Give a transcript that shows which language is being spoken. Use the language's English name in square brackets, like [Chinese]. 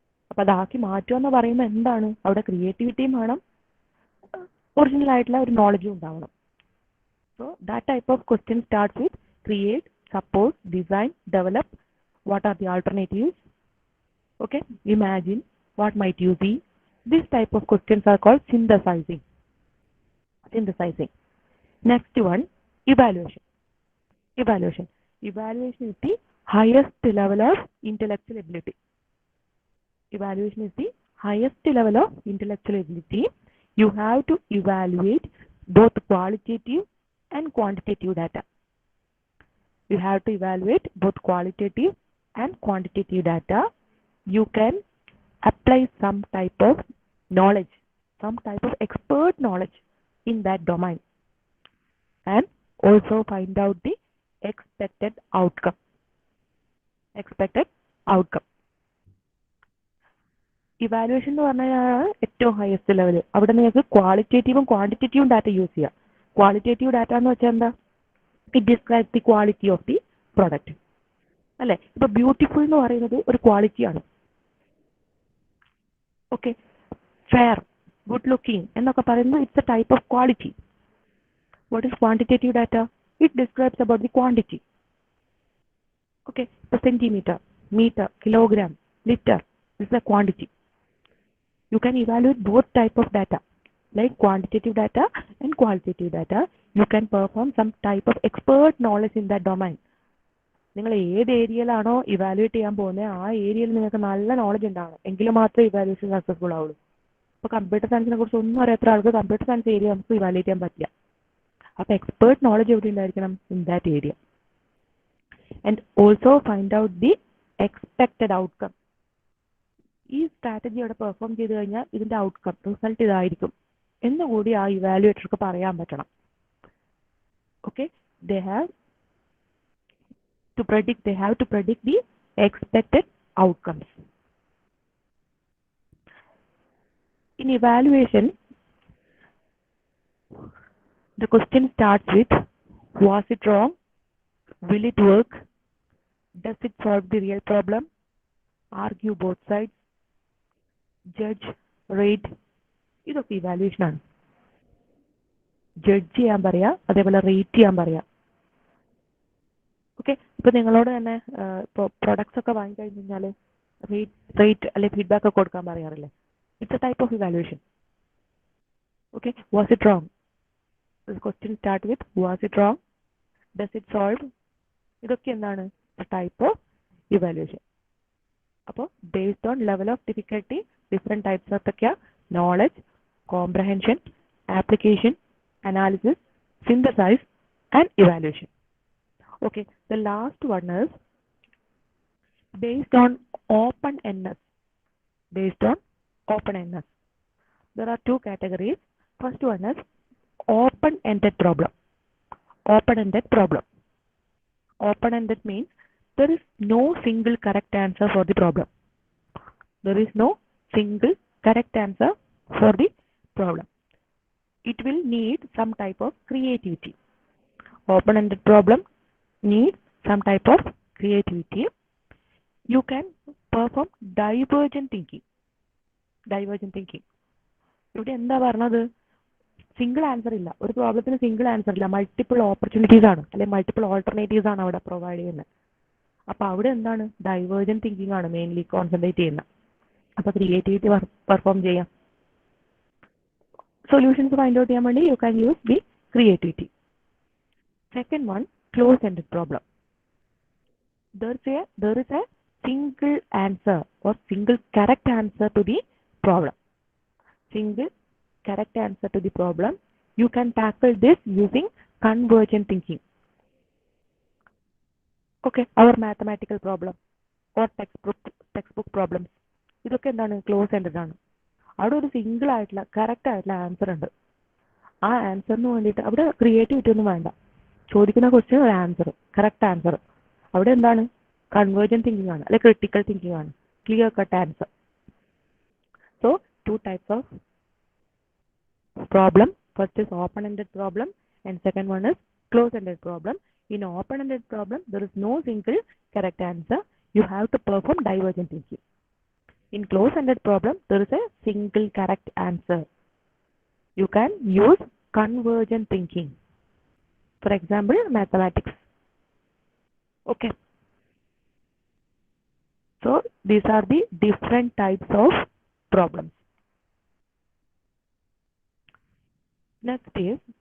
[Malayalam] അപ്പോൾ അതാക്കി മാറ്റുക എന്ന് പറയുമ്പോൾ എന്താണ്, അവിടെ ക്രിയേറ്റിവിറ്റിയും വേണം, ഒറിജിനൽ ആയിട്ടുള്ള ഒരു നോളജും ഉണ്ടാവണം. [English] So that type of question starts with create, suppose, design, develop, what are the alternatives, okay, imagine, what might you be. This type of questions are called synthesizing. Next one, Evaluation. Evaluation. Evaluation is the highest level of intellectual ability. Evaluation is the highest level of intellectual ability. You have to evaluate both qualitative and quantitative data. You have to evaluate both qualitative and quantitative data. You can apply some type of knowledge, some type of expert knowledge in that domain, and also find out the expected outcome. Expected outcome. [Malayalam] Evaluation എന്ന് പറഞ്ഞാൽ ഏറ്റവും highest level. അവിടെ നിങ്ങൾക്ക് ക്വാളിറ്റേറ്റീവും ക്വാണ്ടിറ്റേറ്റീവും data use ചെയ്യാം. [English] qualitative data [Malayalam] എന്ന് വെച്ചാൽ എന്താ? [English] It describe the quality of the product അല്ലേ? [Malayalam] ഇപ്പൊ ബ്യൂട്ടിഫുൾ എന്ന് പറയുന്നത് ഒരു ക്വാളിറ്റിയാണ്. [English] okay, fair, good looking [Malayalam] എന്നൊക്കെ പറയുന്നത് [English] It's a type of quality. What is quantitative data? It describes about the quantity. Okay, ഇപ്പൊ centimetre, metre, kilogram, litre is the quantity. You can evaluate both type of data, like quantitative data and qualitative data. You can perform some type of expert knowledge in that domain. [Malayalam] നിങ്ങൾ ഏത് ഏരിയയിലാണോ evaluate ചെയ്യാൻ പോകുന്നത് ആ ഏരിയയിൽ നിങ്ങൾക്ക് നല്ല knowledge ഉണ്ടാവണം, എങ്കിലും മാത്രമേ ഇവാലുവേഷൻ സക്സസ്ഫുൾ ആവുള്ളൂ. ഇപ്പോൾ കമ്പ്യൂട്ടർ സയൻസിനെ കുറിച്ച് ഒന്നും അറിയാത്ത ആൾക്ക് കമ്പ്യൂട്ടർ സയൻസ് ഏരിയ നമുക്ക് ഇവാലുവേറ്റ് ചെയ്യാൻ പറ്റില്ല. [English] അപ്പോൾ expert knowledge [Malayalam] എവിടെ ഉണ്ടായിരിക്കണം? [English] In that area. And also find out the expected outcome. [Malayalam] ഈ സ്ട്രാറ്റജി അവിടെ പെർഫോം ചെയ്ത് കഴിഞ്ഞാൽ ഇതിന്റെ ഔട്ട്കം, റിസൾട്ട് ഇതായിരിക്കും എന്നുകൂടി ആ ഇവാലുവേറ്റർക്ക് പറയാൻ പറ്റണം. [English] Okay, they have to predict the expected outcomes. In evaluation, the question starts with, was it wrong? Will it work? Does it solve the real problem? Argue both sides? Judge, rate. [Malayalam] ഇതൊക്കെ evaluation ആണ്. Judge ചെയ്യാൻ പറയാ, അതേപോലെ rate ചെയ്യാൻ പറയാ. Okay, ഇപ്പൊ നിങ്ങളോട് തന്നെ ഇപ്പോൾ പ്രൊഡക്ട്സ് ഒക്കെ വാങ്ങിക്കഴിഞ്ഞ് കഴിഞ്ഞാൽ റേറ്റ് അല്ലെ ഫീഡ്ബാക്ക് ഒക്കെ കൊടുക്കാൻ പറയാറില്ലേ? [English] It's a type of evaluation. [Malayalam] Okay, [English] Was it wrong? Question start with was it wrong, does it solve. [Malayalam] ഇതൊക്കെ എന്താണ്? [English] Type of evaluation. അപ്പോൾ based on level of difficulty different types എന്തൊക്കെയാ? Knowledge, comprehension, application, analysis, synthesize, and evaluation. Okay, the last one is based on openness. Based on openness, there are two categories. First one is open-ended problem. Open-ended problem. Open-ended means there is no single correct answer for the problem. There is no single correct answer for the problem. It will need some type of creativity. Open-ended problem needs some type of creativity. You can perform divergent thinking. Divergent thinking. [Malayalam] ഇവിടെ എന്താ പറഞ്ഞത്? Single answer ഇല്ല, ഒരു പ്രോബ്ലത്തിന് single answer ഇല്ല, multiple opportunities ആണ്, അല്ലെങ്കിൽ multiple alternatives ആണ് അവിടെ പ്രൊവൈഡ് ചെയ്യുന്നത്. അപ്പോൾ അവിടെ എന്താണ്? [English] Divergent thinking ആണ് mainly concentrate ചെയ്യുന്നത്. [Malayalam] അപ്പോൾ ക്രിയേറ്റിവിറ്റി പെർഫോം ചെയ്യാം. [English] Solutions find out [Malayalam] ചെയ്യാൻ വേണ്ടി [English] you can use the creativity. Second one, close-ended problem. There is a single answer or single correct answer to the problem. Single correct answer to the problem. You can tackle this using convergent thinking. Okay, our mathematical problem or textbook problems. [Malayalam] ഇതൊക്കെ എന്താണ്? [English] Close ended ആണ്. [Malayalam] അവിടെ ഒരു single ആയിട്ടുള്ള correct ആയിട്ടുള്ള answer ഉണ്ട്. ആ ആൻസറിന് വേണ്ടിയിട്ട് അവിടെ ക്രിയേറ്റിവിറ്റി ഒന്നും വേണ്ട. ചോദിക്കുന്ന ക്വസ്റ്റ്യൻ ഒരു ആൻസർ, കറക്റ്റ് ആൻസർ. അവിടെ എന്താണ്? [English] Convergent thinking ആണ്, അല്ലെങ്കിൽ critical thinking ആണ്, clear cut answer. So two types of problem. First is open ended problem and second one is close ended problem. In open ended problem there is no single correct answer. You have to perform divergent thinking. In close-ended problem, there is a single correct answer. You can use convergent thinking. For example, mathematics. Okay. So these are the different types of problems. Next is